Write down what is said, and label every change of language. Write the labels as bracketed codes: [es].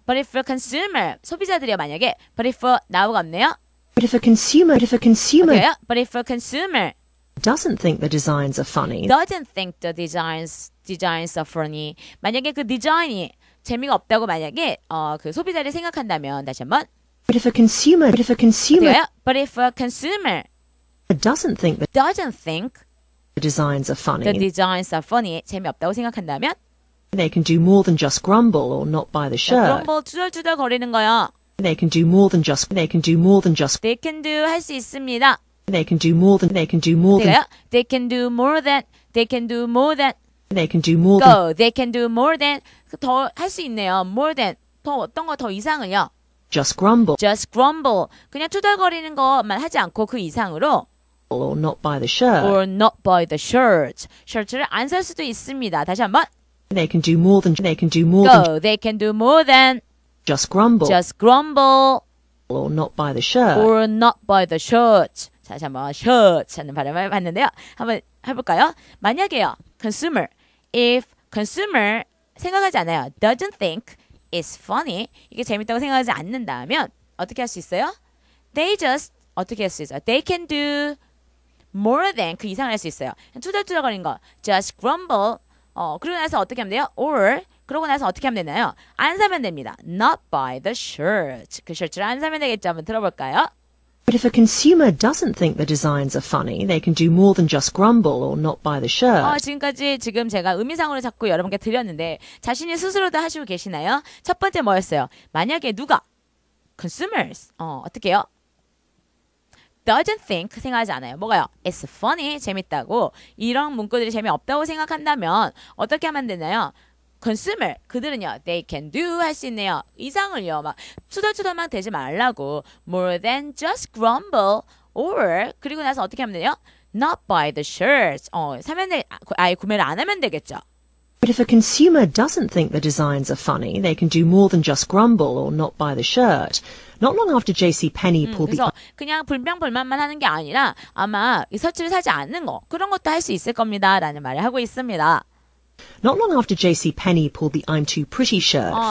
[en] But if a consumer [ko] 소비자들이요 만약에 [en] but if [ko] 나우가 없네요. [en] But if a consumer 어때요? But if a consumer doesn't think the designs are funny, doesn't think the designs designs are funny. [ko] 만약에 그 디자인이 재미가 없다고 만약에 그 소비자를 생각한다면 다시 한번 [en] But if a consumer But if a consumer doesn't think the designs are funny, the designs are funny [ko] 재미없다고 생각한다면 [en] they can do more than just grumble or not buy the shirt. [ko] 그럼 투덜투덜 거리는 거요. [en] They can do more than just They can do [ko] 할 수 있습니다. [en] They can do more than They can do more than They can do more than They can do more Go. They can do more than [ko] 더 할 수 있네요. [en] More than [ko] 더 어떤 거 더 이상을요. [en] just grumble Just grumble. [ko] 그냥 투덜거리는 것만 하지 않고 그 이상으로 [en] or not buy the shirt. or not buy the shirt. [ko] 셔츠를 안 살 수도 있습니다. 다시 한번. [en] They can do more than Go. They can do more than just grumble just grumble or not buy the shirt. or not buy the shirt. [ko] 다시 한번 shirt 하는 발음을 봤는데요. 한번 해볼까요? 만약에요. Consumer. [en] If consumer [ko] 생각하지 않아요. [en] Doesn't think it's funny. [ko] 이게 재밌다고 생각하지 않는다면 어떻게 할 수 있어요? [en] They just [ko] 어떻게 할 수 있어요? [en] They can do more than [ko] 그 이상을 할 수 있어요. 투덜투덜거리는 거. [en] Just grumble. [ko] 그러고 나서 어떻게 하면 돼요? Or 그러고 나서 어떻게 하면 되나요? 안 사면 됩니다. [en] Not buy the shirt. [ko] 그 셔츠를 안 사면 되겠죠. 한번 들어볼까요? [en] But if a consumer doesn't think the designs are funny, they can do more than just grumble or not buy the shirt. [ko] 지금까지 제가 의미상으로 자꾸 여러분께 드렸는데 자신이 스스로도 하시고 계시나요? 첫 번째 뭐였어요? 만약에 누가 consumers 어떻게 해요? [en] doesn't think [ko] 생각하지 않아요. 뭐가요? [en] It's funny [ko] 재밌다고 이런 문구들이 재미없다고 생각한다면 어떻게 하면 되나요? consumer 그들은요 [en] they can do [ko] 할 수 있네요. 이상을요 막 투덜투덜만 되지 말라고 [en] more than just grumble or [ko] 그리고 나서 어떻게 하면 돼요? [en] not buy the shirts [ko] 사면 아예 구매를 안 하면 되겠죠. [en] But if a consumer doesn't think the designs are funny, they can do more than just grumble or not buy the shirt. Not long after JCPenney pulled [ko] 그래서 그냥 불평불만만 하는 게 아니라 아마 이 셔츠를 사지 않는 거 그런 것도 할 수 있을 겁니다 라는 말을 하고 있습니다. [en] Not long after JCPenney pulled the I'm too pretty shirt,